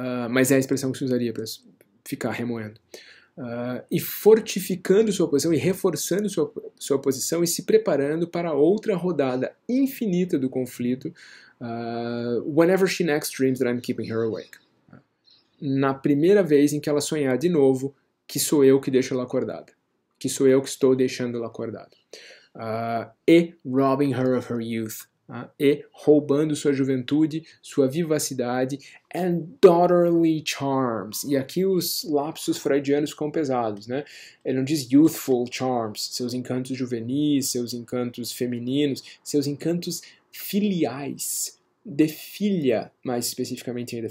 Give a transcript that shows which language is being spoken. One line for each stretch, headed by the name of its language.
Portuguese: Mas é a expressão que se usaria para ficar remoendo. E fortificando sua posição e reforçando sua posição e se preparando para outra rodada infinita do conflito,
English: whenever she next dreams that I'm keeping her awake.
Portuguese: Na primeira vez em que ela sonhar de novo que sou eu que deixo ela acordada, que sou eu que estou deixando ela acordada.
English: E robbing her of her youth.
Portuguese: E roubando sua juventude, sua vivacidade
English: and daughterly charms.
Portuguese: E aqui os lapsos freudianos ficam pesados, né? Ele não diz
English: youthful charms,
Portuguese: seus encantos juvenis, seus encantos femininos, seus encantos filiais, de filha, mais especificamente ainda.